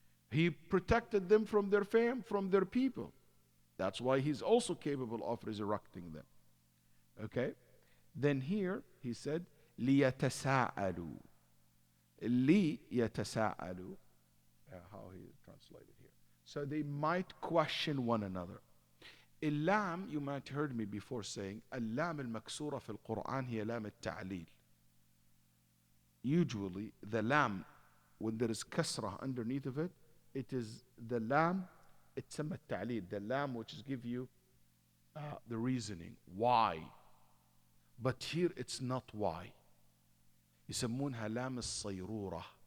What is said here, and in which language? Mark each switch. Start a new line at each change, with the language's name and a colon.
English: He protected them from their fam, from their people. That's why he's also capable of resurrecting them. Okay?
Arabic: Then here he said, لِيَتَسَاءَلُوا. لِيَتَسَاءَلُوا.
English: How he translated here. So they might question one another.
Arabic: اللام,
English: you might heard me before saying,
Arabic: اللام المكسورة في القرآن هي لام التعليل.
English: Usually the lam, when there is kasrah underneath of it, it is the lam, it's التعليل, the lam which is give you the reasoning, why. But here it's not why.
Arabic: يسمونها لام الصيرورة.